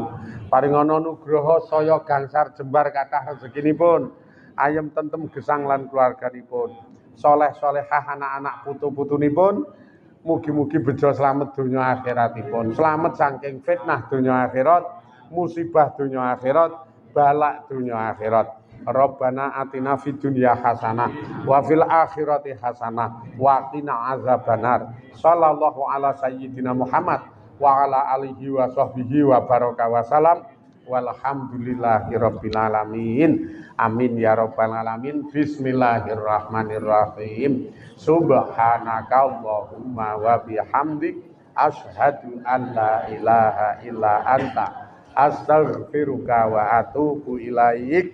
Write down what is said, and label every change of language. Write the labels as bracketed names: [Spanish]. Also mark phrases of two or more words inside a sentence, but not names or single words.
[Javanese] Paringono nugraha saya gangsar jembar kathah rezekinipun, ayem tentem gesang lan keluarganipun. Soleh-solehah anak-anak putu-putunipun. Mugi-mugi bejo slamet donya akhiratipun. Slamet saking fitnah donya akhirat, musibah donya akhirat, balak donya akhirat. [Arabic] ربنا آتنا في الدنيا حسنة وفي الآخرة حسنة وقنا عذاب النار. صلى الله على سيدنا محمد وعلى آله وصحبه وبارك وسلم. والحمد لله رب العالمين. آمين يا رب العالمين. بسم الله الرحمن الرحيم. سبحانك اللهم وبحمدك أشهد أن لا إله إلا أنت أستغفرك وأتوب إليك.